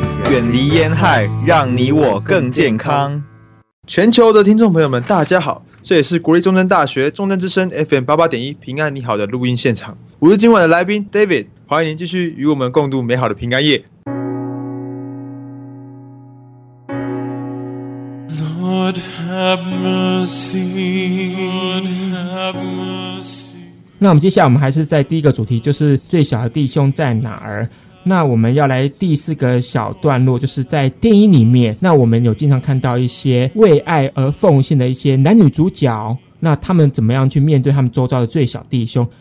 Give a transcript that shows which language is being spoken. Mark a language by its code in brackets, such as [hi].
[zh] 远离烟害，让你我更健康。全球的听众朋友们大家好，这也是国立中正大学中正之声 FM 88.1 平安你好的录音现场，我是今晚的来宾 David， 欢迎您继续与我们共度美好的平安夜。 [en] Lord have mercy, Lord have mercy. [zh] 那我们接下来我们还是在第一个主题，就是最小的弟兄在哪儿。那我们要来第四个小段落，就是在电影里面，那我们有经常看到一些为爱而奉献的一些男女主角，那他们怎么样去面对他们周遭的最小弟兄。